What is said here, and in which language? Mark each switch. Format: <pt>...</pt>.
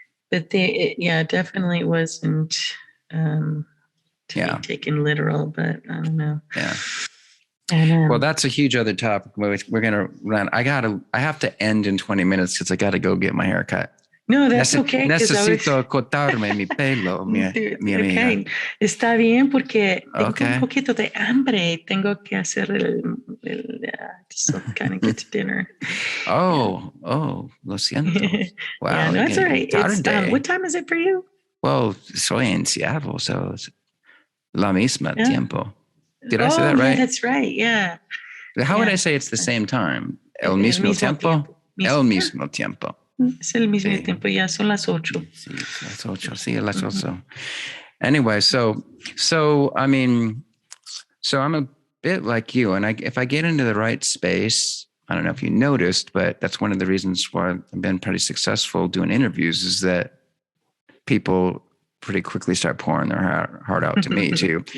<en>but it definitely wasn't. To be taken literal, but I don't know. Well, that's a huge other topic. We're gonna run. I have to end in 20 minutes because I got to go get my hair cut. No, that's okay.</en> <es>Necesito cortarme mi pelo, mi amiga. Está bien porque tengo un poquito de hambre. Tengo que hacer</es> <en>just kind of get to dinner.</en> <es>Lo siento. Wow,</es> <en>that's all right. What time is it for you?</en> <es>Well, soy en Seattle,</es> <en>so it's</en> <es>la misma tiempo.</es> <en>Did I say that right? Yeah, that's right. Yeah. How would I say it's the same time?</en> <es>El mismo tiempo? El mismo tiempo. Es el mismo tiempo. Ya son las 8. Sí, las 8. Sí, las 8.</es> <en>Anyway, so I'm a bit like you, and if I get into the right space, I don't know if you noticed, but that's one of the reasons why I've been pretty successful doing interviews is that people pretty quickly start pouring their heart out to me too.</en>